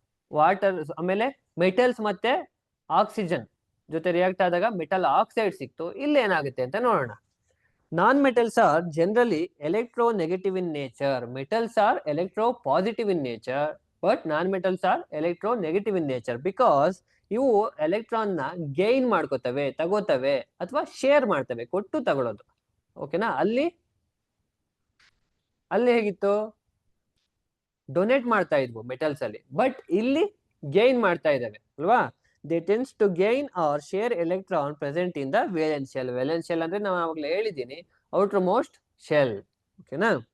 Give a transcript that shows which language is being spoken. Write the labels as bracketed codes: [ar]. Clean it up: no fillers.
[kn] Water ಆಮೇಲೆ metals ಮತ್ತೆ oxygen ಜೊತೆ ರಿಯಾಕ್ಟ್ ಆದಾಗ ಮೆಟಲ್ ಆಕ್ಸೈಡ್ ಸಿಕ್ತು. ಇಲ್ಲಿ ಏನಾಗುತ್ತೆ ಅಂತ ನೋಡೋಣ. [en] Non-metals are generally electronegative in nature. Metals are electropositive in nature, but non-metals are electronegative in nature because [kn] ಇವು ಎಲೆಕ್ಟ್ರಾನ್ ನ ಗೈನ್ ಮಾಡ್ಕೋತವೆ, ತಗೋತವೆ ಅಥವಾ ಶೇರ್ ಮಾಡ್ತವೆ, ಕೊಟ್ಟು ತಗೊಳ್ಳೋದು. ಓಕೆನಾ? ಅಲ್ಲಿ ಹೇಗಿತ್ತು, ಡೊನೇಟ್ ಮಾಡ್ತಾ ಇದ್ವು ಮೆಟಲ್ಸ್ ಅಲ್ಲಿ, ಬಟ್ ಇಲ್ಲಿ ಗೈನ್ ಮಾಡ್ತಾ ಇದಾವೆ ಅಲ್ವಾ. [en] They tends to gain or share electron present in the valence shell. [kn] Valence shell ಅಂದ್ರೆ ನಾವು ಅವಾಗಲೇ ಹೇಳಿದ್ದೀನಿ, ಔಟರ್ ಮೋಸ್ಟ್ ಶೆಲ್. ಓಕೆನಾ?